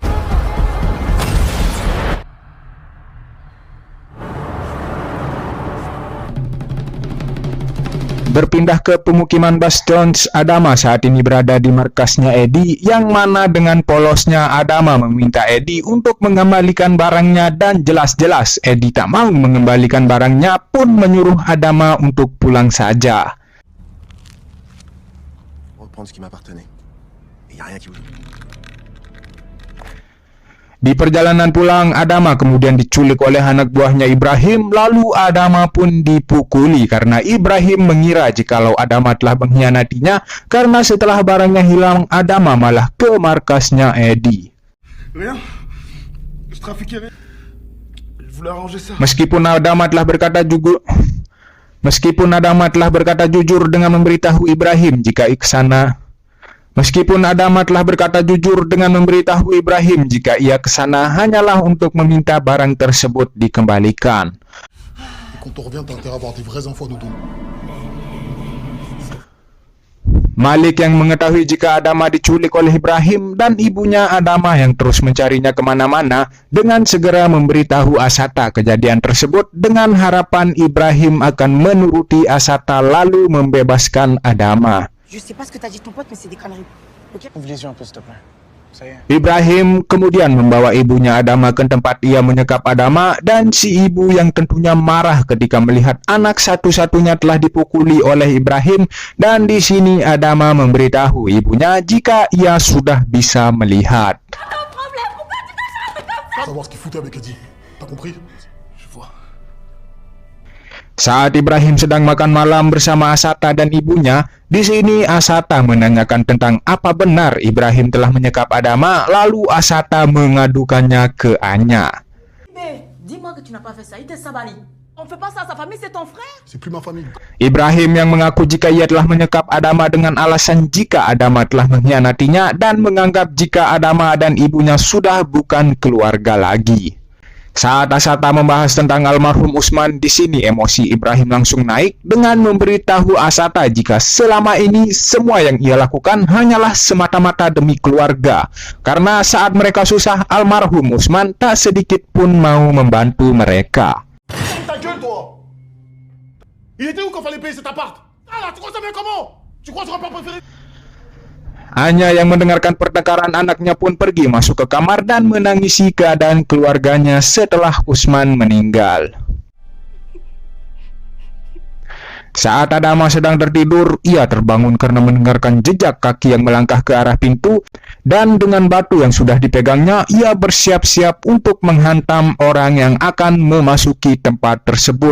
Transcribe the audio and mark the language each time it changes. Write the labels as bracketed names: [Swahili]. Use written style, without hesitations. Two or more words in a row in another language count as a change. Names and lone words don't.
[Indonesian] Berpindah ke pemukiman Bastions, Adama saat ini berada di markasnya Edi, yang mana dengan polosnya Adama meminta Edi untuk mengembalikan barangnya, dan jelas-jelas Edi tak mau mengembalikan barangnya pun menyuruh Adama untuk pulang saja. [French] Reprendre ce qui m'appartenait. Et y a rien qui bouge. [Indonesian] Di perjalanan pulang, Adama kemudian diculik oleh anak buahnya Ibrahim, lalu Adama pun dipukuli karena Ibrahim mengira jikalau Adama telah mengkhianatinya, karena setelah barangnya hilang, Adama malah ke markasnya Edi. [French] Rien. Je trafiquais rien. Je voulais arranger ça. [Indonesian] Meskipun Adama telah berkata jujur dengan memberitahu Ibrahim jika ia kesana hanyalah untuk meminta barang tersebut dikembalikan. [French] Et quand on revient, t'as intérêt à avoir des vraies infos à nous donner. [Indonesian] Malik yang mengetahui jika Adama diculik oleh Ibrahim, dan ibunya Adama yang terus mencarinya kemana-mana, dengan segera memberitahu Asata kejadian tersebut dengan harapan Ibrahim akan menuruti Asata lalu membebaskan Adama. [French] Je sais pas ce que t'as dit ton pote, mais c'est des conneries. Ok? Ouvre-les yeux un peu, s'il te plaît. Ça y est. [Indonesian] Ibrahim kemudian membawa ibunya Adama ke tempat ia menyekap Adama, dan si ibu yang tentunya marah ketika melihat anak satu-satunya telah dipukuli oleh Ibrahim, dan di sini Adama memberitahu ibunya jika ia sudah bisa melihat. [French] Savoir ce qu'il foutait avec Eddie. T'as compris? Je vois. [Indonesian] Saat Ibrahim sedang makan malam bersama Asata dan ibunya, di sini Asata menanyakan tentang apa benar Ibrahim telah menyekap Adama, lalu Asata mengadukannya ke Anya. [French] Mais dis-moi que tu n'as pas fait ça, il t'a sabali. On fait pas ça à sa famille, c'est ton frère. C'est plus ma famille. [Indonesian] Ibrahim yang mengaku jika ia telah menyekap Adama dengan alasan jika Adama telah mengkhianatinya, dan menganggap jika Adama dan ibunya sudah bukan keluarga lagi. Saat Asata membahas tentang almarhum Usman, di sini emosi Ibrahim langsung naik dengan memberitahu Asata jika selama ini semua yang ia lakukan hanyalah semata-mata demi keluarga. Karena saat mereka susah, almarhum Usman tak sedikit pun mau membantu mereka. [French] Ta gueule, toi! Il était où quand fallait payer cet appart? Ah là, tu crois ça bien comment? Tu crois que j'aurais pas préféré? [Indonesian] Anya yang mendengarkan pertengkaran anaknya pun pergi masuk ke kamar dan menangisi keadaan keluarganya setelah Usman meninggal. Saat Adama sedang tertidur, ia terbangun karena mendengarkan jejak kaki yang melangkah ke arah pintu, dan dengan batu yang sudah dipegangnya, ia bersiap-siap untuk menghantam orang yang akan memasuki tempat tersebut.